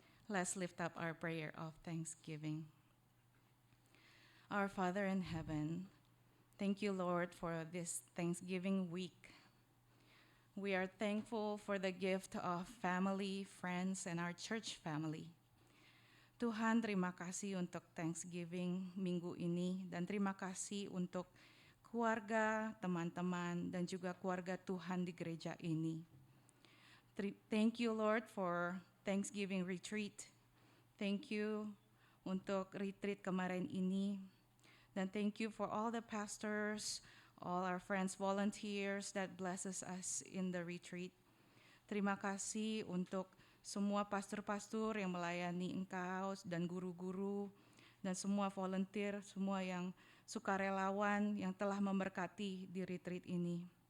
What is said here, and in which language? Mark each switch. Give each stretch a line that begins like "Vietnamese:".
English: Let's lift up our prayer of thanksgiving. Our Father in heaven, thank you, Lord, for this Thanksgiving week. We are thankful for the gift of family, friends, and our church family.
Indonesian: Tuhan, terima kasih untuk Thanksgiving minggu ini, dan terima kasih untuk keluarga, teman-teman, dan juga keluarga Tuhan di gereja ini.
English: Thank you, Lord, for Thanksgiving retreat. Thank you
Indonesian: untuk retreat kemarin ini.
English: Dan thank you for all the pastors, all our friends, volunteers that blesses us in the retreat.
Indonesian: Terima kasih untuk semua pastor-pastor yang melayani engkau dan guru-guru dan semua volunteer, semua yang sukarelawan yang telah memberkati di retreat ini.